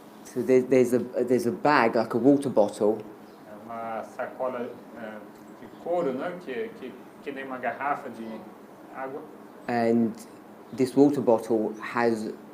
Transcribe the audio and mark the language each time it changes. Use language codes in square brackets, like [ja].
[en] So there's a bag, like a water bottle, [pt] É uma sacola de couro, né? Que nem uma garrafa de água. [en] and this water bottle has